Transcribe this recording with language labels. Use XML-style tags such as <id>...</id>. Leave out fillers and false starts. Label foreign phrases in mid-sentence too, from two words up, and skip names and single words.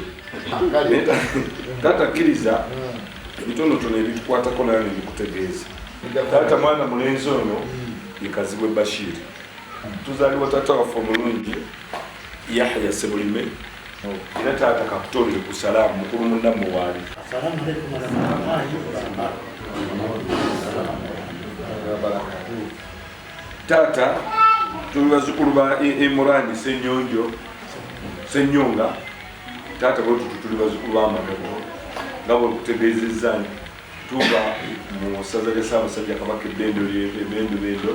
<lg>Tatakkiriza ebitonotono ebitukwatako nayo nebikutegeeza. Taata mwana mulenzi ono ye Kazibwe Bashir. Tuzaalibwa taata waffe omulungi Yahya Sebulime. Era taata kakutondere ku salaamu mukulu munnammwe waali.</lg> <ar>السلام عليكم ورحمة الله وبركاته.</ar> <lg>Taata tuli bazzukulu ba Imurani Ssenyonga. Taata bwe tuli bazzukulu b'Amagabo nga bwe kutegeezezza tuva mu ssaza lya Ssaabasajja Kabaka Bendobendo.</lg>